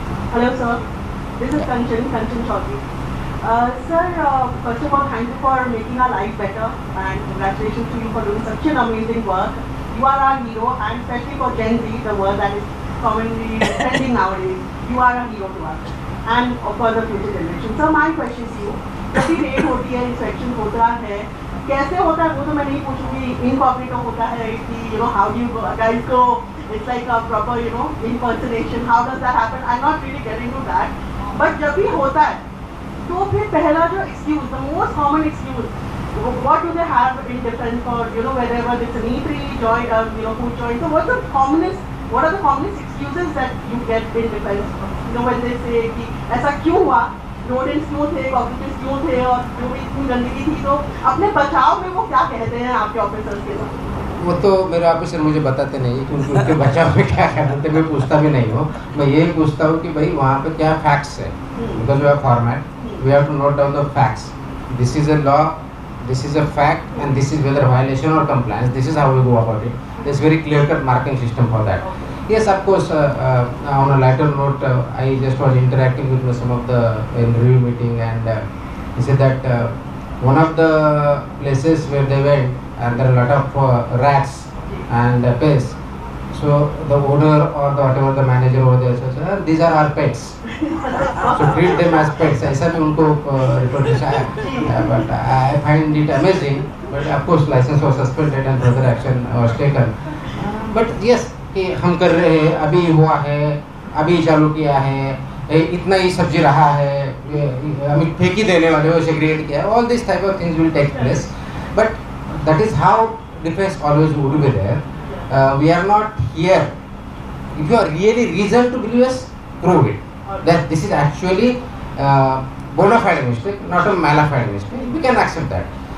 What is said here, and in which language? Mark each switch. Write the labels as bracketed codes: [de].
[en] Hello sir, this is Kanchan Chaudhary. Sir, first of all, thank you for making our life better and congratulations to you for doing such an amazing work. You are our hero and especially for Gen Z, the word that is commonly trending nowadays, you are a hero to us and for the future generation. So my question to you, [hi] जब भी red होती है, inspection होता है, कैसे होता है वो तो मैं नहीं पूछूंगी, इनकॉर्पोरेट होता है कि [en] how do you guys go, it's like a proper impersonation, how does that happen? I'm not really getting to that, but [hi] जब भी होता है तो फिर पहला जो [en] excuse, the most common excuse, what do they have in defense for wherever it's an E3 joint, food joint? So what are the commonest excuses that you get in defense? When they say [hi] कि ऐसा क्यों हुआ, rodents क्यों थे, cockroaches क्यों थे और जो भी इतनी गंदगी थी, तो अपने बचाव में वो क्या कहते हैं आपके ऑफिसर्स के साथ? वो तो मेरे ऑफिसर मुझे बताते नहीं क्योंकि उनके बचाव में क्या कहते थे, मैं पूछता भी नहीं हूँ. मैं यही पूछता हूँ कि भाई वहाँ पे क्या फैक्ट्स है, [en] Because we have format, we have to note down the facts. This is a law, this is a fact, and this is whether violation or compliance. This is how we go about it. There's very clear-cut marking system for that. Yes, of course. On a lighter note, I just was interacting with some of the review meeting, and he said that one of the places where they went, and there are a lot of rats and pests. So the owner or whatever the manager over there says, these are our pets. So treat them as pets. [hi] ऐसा भी उनको report आया. [en] But I find it amazing. But of course license was suspended and further action was taken. But yes, [hi] कि हम कर रहे हैं, अभी हुआ है, अभी चालू किया है, इतना ही सब्जी रहा है, हम फेंक ही देने वाले हो, segregate किया है. [en] All these type of things will take place. But that is how defense always would be there. We are not here. If you are really reason to believe us, prove it. That this is actually bona fide mistake, not a mala fide mistake. We can accept that.